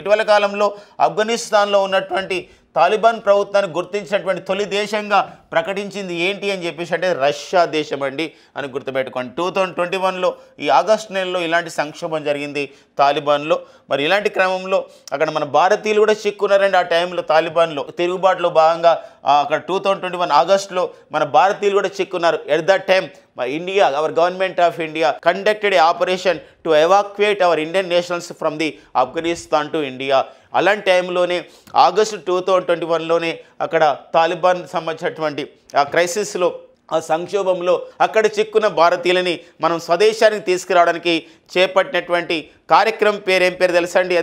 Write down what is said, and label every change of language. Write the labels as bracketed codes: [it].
[te] ఇటీవల కాలంలో ఆఫ్ఘనిస్తాన్లో ఉన్నటువంటి తాలిబాన్ ప్రభుత్వాన్ని గుర్తించినటువంటి తొలి దేశంగా ప్రకటించింది ఏంటి అని చెప్పేసి అంటే రష్యా దేశం అండి అని గుర్తుపెట్టుకోండి. 2021లో ఈ ఆగస్టు నెలలో ఇలాంటి సంక్షోభం జరిగింది తాలిబాన్లో. మరి ఇలాంటి క్రమంలో అక్కడ మన భారతీయులు కూడా చిక్కున్నారండి. ఆ టైంలో తాలిబాన్లో తిరుగుబాటులో భాగంగా అక్కడ 2021 ఆగస్టులో మన భారతీయులు కూడా చిక్కున్నారు. [en] At that time India, our government of India conducted an operation to evacuate our Indian nationals from the Afghanistan to India. [te] అలాంటి టైంలోనే ఆగస్టు 2021లోనే అక్కడ తాలిబాన్ సంబంధించినటువంటి ఆ క్రైసిస్లో ఆ సంక్షోభంలో అక్కడ చిక్కున్న భారతీయులని మనం స్వదేశానికి తీసుకురావడానికి చేపట్టినటువంటి కార్యక్రమం ఏం పేరు తెలుసా అండి?